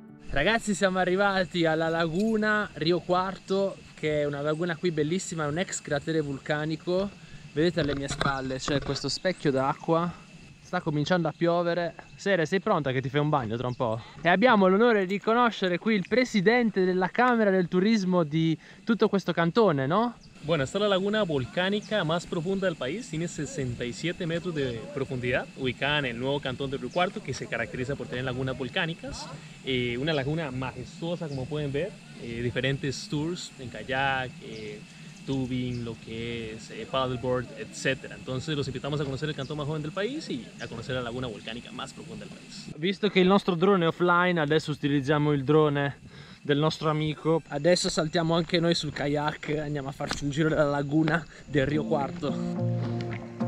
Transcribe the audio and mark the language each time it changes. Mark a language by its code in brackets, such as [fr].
[it] Ragazzi, siamo arrivati alla laguna Rio Quarto, che è una laguna qui bellissima, è un ex cratere vulcanico. Vedete alle mie spalle c'è questo specchio d'acqua. Sta cominciando a piovere. Sere, sei pronta che ti fai un bagno tra un po'? E abbiamo l'onore di conoscere qui il presidente della Camera del Turismo di tutto questo cantone, ¿no? [es] Bueno, esta es la laguna volcánica más profunda del país, tiene 67 metros de profundidad, ubicada en el nuevo cantón de Río Cuarto, que se caracteriza por tener lagunas volcánicas. Una laguna majestuosa, como pueden ver, diferentes tours en kayak, tubing, lo que es paddleboard, etc. Entonces los invitamos a conocer el cantón más joven del país y a conocer la laguna volcanica más profunda del país. [it] Visto che il nostro drone è offline, adesso utilizziamo il drone del nostro amico. Adesso saltiamo anche noi sul kayak, andiamo a farci un giro della laguna del Rio Quarto.